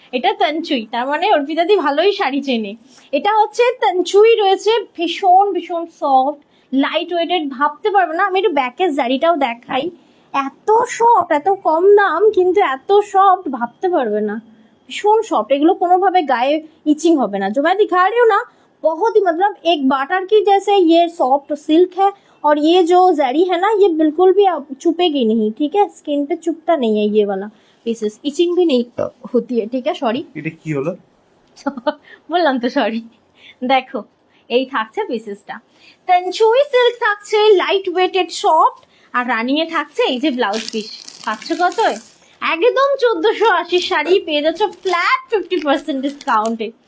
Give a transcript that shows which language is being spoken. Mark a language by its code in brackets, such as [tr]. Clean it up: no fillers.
[bn] এটা তঞ্চুই, তার মানে অর্পিতাদি ভালোই শাড়ি চেনে। এটা হচ্ছে তঞ্চুই রয়েছে, ভীষণ সফট, লাইট ওয়েটেড, ভাবতে পারবে না। আমি একটু ব্যাকের জারিটাও দেখাই, এত সফট, এত কম দাম কিন্তু এত সফট, ভাবতে পারবে না, ভীষণ সফট। এগুলো কোনোভাবে গায়ে ইচিং হবে না, [hi] जो मैं दिखा रही हूँ ना, बहुत ही मतलब एक बाटर की जैसे ये सॉफ्ट सिल्क है, और ये जो जरी है ना, ये बिल्कुल भी चुपेगी नहीं। ठीक है, स्किन पे चुपता नहीं है ये वाला पीसेस, इचिंग भी नहीं होती है। ठीक है, सॉरी। [bn] এটা কি হলো? বললাম তো সরি। দেখো এই থাকছে পিসেসটা, তেনচুই সিল্ক থাকছে, লাইট ওয়েটেড সফট, আর রানিং এ থাকছে এই যে ব্লাউজ পিস। পাচ্ছ কত? একদম 1480 শাড়ি পেয়ে যাচ্ছ ফ্ল্যাট 50% ডিসকাউন্টে।